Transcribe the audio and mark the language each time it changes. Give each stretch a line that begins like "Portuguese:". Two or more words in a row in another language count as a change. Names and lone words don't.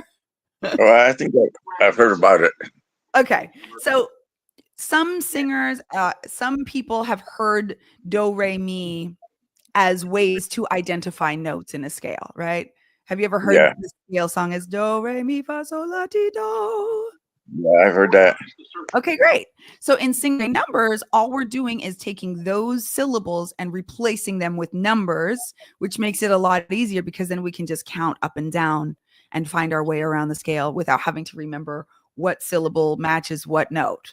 English: Well, I think I've heard about it. Okay. So some singers, some people have heard do, re, mi as ways to identify notes in a scale, right? Have you ever heard Yeah. the scale song as do, re, mi, fa, sol, la, ti, do? Yeah, I've heard that. Okay, great. So in singing numbers, all we're doing is taking those syllables and replacing them with numbers, which makes it a lot easier because then we can just count up and down and find our way around the scale without having to remember what syllable matches what note.